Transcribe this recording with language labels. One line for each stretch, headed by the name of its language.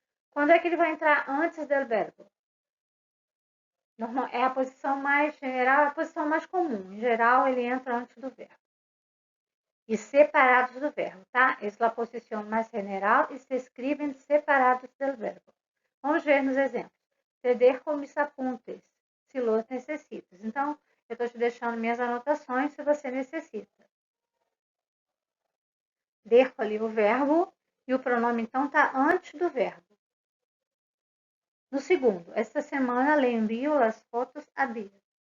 Portuguese: Quando é que ele vai entrar antes do verbo? É a posição mais general, a posição mais comum. Em geral, ele entra antes do verbo. E separados do verbo, tá? Essa é a posição mais general e se escrevem separados do verbo. Vamos ver nos exemplos.
Spanish: Te dejo mis apuntes, se los necessitas.
Portuguese: Então, eu estou te deixando minhas anotações se você necessita. Dejo ali o verbo e o pronome, então, está antes do verbo. No segundo,
Spanish: esta semana le envio
Portuguese: as fotos a Bia.